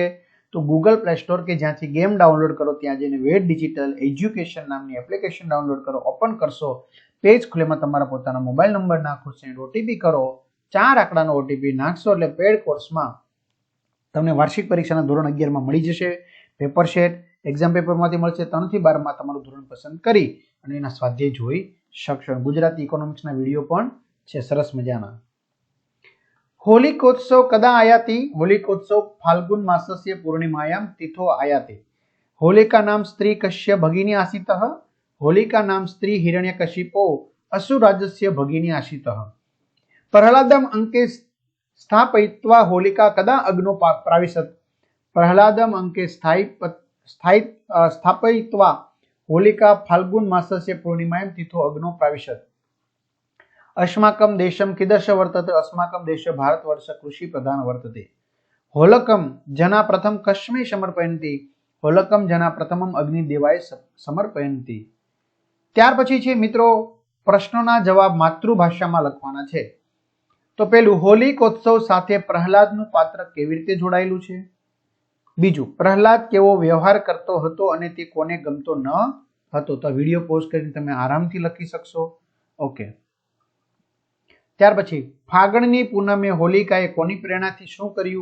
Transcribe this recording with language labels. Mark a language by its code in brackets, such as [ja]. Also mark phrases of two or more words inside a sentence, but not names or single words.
[gu] તો ગૂગલ પ્લે સ્ટોર કે જ્યાંથી ગેમ ડાઉનલોડ કરો ત્યાં જઈને વેદ ડિજિટલ એજ્યુકેશન નામની એપ્લિકેશન ડાઉનલોડ કરો, ઓપન કરશો, પેજ ખુલેમાં તમારા પોતાના મોબાઈલ નંબર નાખો, [en] send OTP [gu] કરો, 4 આંકડાનો ઓટીપી નાખશો એટલે પેડ કોર્સમાં તમને વાર્ષિક પરીક્ષાના ધોરણ 11માં મળી જશે [en] paper set. [gu] એક્ઝામ પેપરમાંથી મળશે 3 થી 12માં તમારું ધોરણ પસંદ કરી અને એના સ્વાધ્યાય જોઈ શકશો। ગુજરાતી ઇકોનોમિક્સના વિડીયો પણ છે સરસ મજાના। [sa] होलिकोत्सव कदा आयाति? होलिकोत्सव फाल्गुन मासस्य पूर्णिमायां तिथो आयाति। होलिका नाम स्त्री कस्य भगिनी आसीतः? होलिका नाम स्त्री हिरण्यकशिपो असुराजस्य भगिनी आसीतः। प्रहलादम अंके स्थापयित्वा होलिका कदा अग्नो प्राविशत? प्रहलादम अंके स्थापयित्वा होलिका फाल्गुन मासस्य पूर्णिमायां तिथो अग्नो प्राविशत। अस्माकं देशं कीदृश वर्तते? अस्माकं देश भारतवर्ष कृषि प्रधान वर्तते। होलकम जना प्रथम कस्मै समर्पयन्ति? होलकम जना प्रथमम अग्निदेवाय समर्पयन्ति। [gu] ત્યાર પછી છે મિત્રો પ્રશ્નોના જવાબ માતૃભાષામાં લખવાના છે। તો પહેલું હોલિકોત્સવ સાથે પ્રહલાદનું પાત્ર કેવી રીતે જોડાયેલું છે? બીજું પ્રહલાદ કેવો વ્યવહાર કરતો હતો અને તે કોને ગમતો ન હતો? તો [en] video pause [gu] કરીને તમે આરામથી લખી શકશો। ઓકે, ત્યાર પછી ફાગણની પૂનમે હોલિકાએ કોની પ્રેરણાથી શું કર્યું?